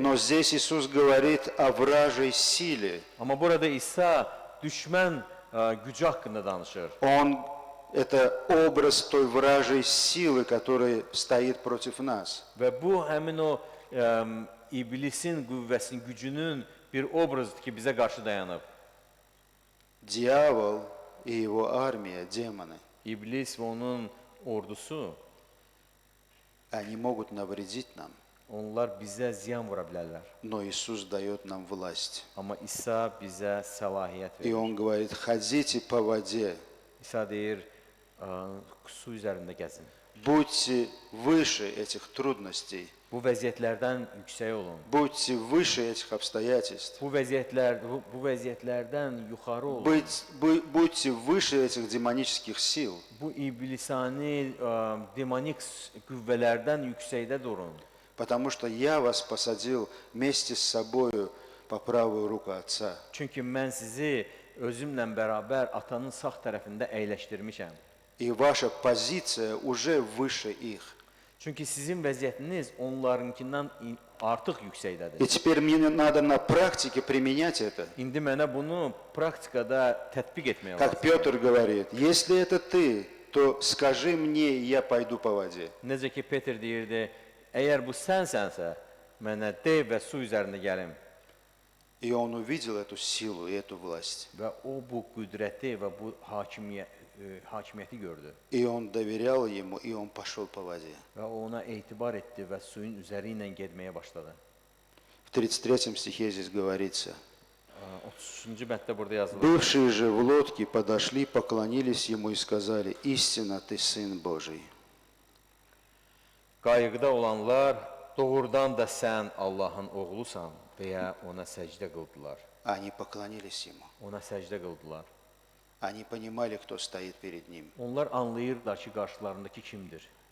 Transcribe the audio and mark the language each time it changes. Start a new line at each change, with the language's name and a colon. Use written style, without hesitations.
Russian: Но здесь Иисус говорит о вражьей силе.
Azerbaijani: Amma burada İsa düşmən gücü haqqında danışır.
Russian: Это образ той вражьей силы, которая стоит против нас.
Azerbaijani: Və bu həmin o iblisin qüvvəsinin, gücünün bir obrazıdır ki, bizə qarşı dayanıb.
Russian: Дьявол и его армия, демоны,
Azerbaijani: İblis və onun ordusu,
Russian: они могут навредить нам,
Azerbaijani: onlar bizə ziyan vura bilərlər.
Russian: но Иисус дает нам власть.
Azerbaijani: Amma İsa bizə səlahiyyət
Russian: И
Azerbaijani: verir.
Russian: Он говорит, ходите по воде,
Azerbaijani: İsa deyir, su üzərində gəzin.
Russian: будьте выше этих трудностей,
Azerbaijani: Bu vəziyyətlərdən yüksək olun.
Russian: будьте выше этих обстоятельств,
Azerbaijani: Bu vəziyyətlərdən yuxarı olun.
Russian: будьте выше этих демонических сил.
Azerbaijani: Bu iblisani, demonik qüvvələrdən yüksəkdə durun.
Russian: Потому что я вас посадил вместе с собою по правую руку Отца.
Azerbaijani: Çünki mən sizi özümlə bərabər atanın sağ tərəfində əyləşdirmişəm.
Russian: И ваша позиция уже выше их.
Azerbaijani: Çünki sizin vəziyyətiniz onlarınkindən artıq yüksəkdədir.
Russian: И теперь мне надо на практике применять это.
Azerbaijani: İndi mənə bunu praktikada tətbiq etmək
Russian: Как
Azerbaijani: lazımdır.
Russian: Петр говорит, если это ты, то скажи мне, и я пойду по воде.
Azerbaijani: Necə ki Peter deyirdi, əgər bu sənsənsə, mənə de və su üzərində gəlim.
Russian: И он увидел эту силу и эту власть.
Azerbaijani: Və o bu qüdrəti və bu hakimiyyəti gördü.
Russian: И он доверял ему, и он пошел по воде.
Azerbaijani: Və o ona etibar etdi və suyun üzəri ilə getməyə başladı.
Russian: В 33 стихе здесь говорится,
Azerbaijani: 33-cü bənddə burada yazılır.
Russian: Бывшие же в лодке подошли, поклонились ему и сказали: «Истинно ты Сын Божий».
Azerbaijani: Qayıqda olanlar doğrudan da sən Allahın oğlusan deyə ona səcdə qıldılar.
Russian: Они поклонились ему.
Azerbaijani: Ona səcdə qıldılar.
Russian: Они понимали, кто стоит перед ним.
Azerbaijani: Onlar anlayırlar ki, qarşılarındakı kimdir.